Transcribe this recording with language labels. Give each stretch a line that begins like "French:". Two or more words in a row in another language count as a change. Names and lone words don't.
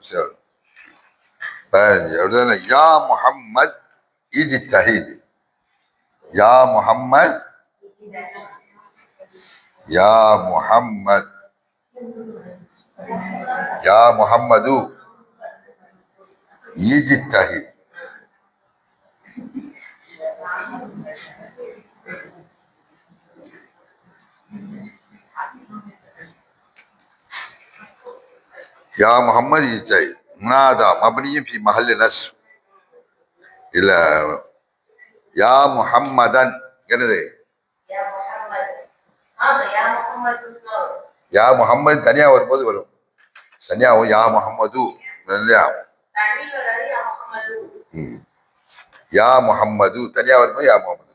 Arabic: சரி 15. يا محمد اجتهد. يا محمد. يا محمد. يا محمد اجتهد. يا محمد يجتهد. منادى مبني في محل نصب.
Tamil: இல்ல
Arabic: يا محمدًا
Tamil: என்னது?
Arabic: يا محمد
Tamil: தனியா வரும்போது வரும். தனியாவும்
Arabic: يا محمد. يا محمد
Tamil: தனியா வரும்போது
Arabic: يا محمد.